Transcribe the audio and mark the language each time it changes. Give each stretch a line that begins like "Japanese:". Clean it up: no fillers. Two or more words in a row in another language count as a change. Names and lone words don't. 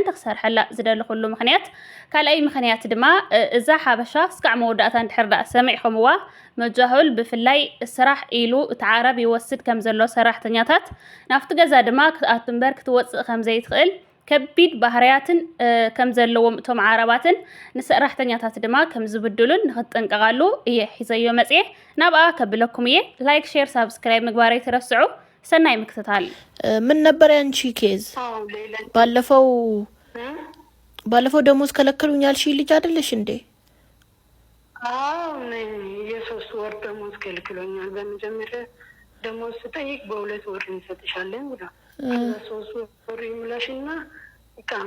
Tigrinya: ክሰርሐላ ዝደልኹሉ ምኽንያት ካልኣይ ምኽንያት ድማ እዛ ሓበሻ ክስካዕ መወዳታ እንድሕር ዳኣ ሰሚዕኹምዋ መጃህል ብፍላይ ስራሕ ኢሉ እቲ ዓረብ ይወስድ ከም ዘሎ ሰራሕተኛታት ናፍቲ ገዛ ድማ ክትኣትንበር ክትወፅእ ከም ዘይትኽእል ከቢድ ባህርያትን ከም ዘለዎም እቶም ዓረባትን ንሰራሕተኛታት ድማ ከም ዝብድሉን ንኽትጠንቀቃሉ እየ ሒዘዮ መጽኤ ናብኣ ከብለኩም እየ
English: like share subscribe
Tigrinya: ምግባር ይትረስዑ ሰናይ ምክትታል
Amharic: ምን ነበር ያንቺ ኬዝ ባለፈው ደሞዝ ከለከሉኝ ያልሽ ልጅ አይደለሽ እንዴ? ነኝ የሶስት ወር ደሞዝ ከልክሎኛል። በመጀመሪያ ደሞዝ ስጠይቅ በሁለት ወር እንሰጥሻለን ብላ ሶስት ወር ይምላሽና እቃማ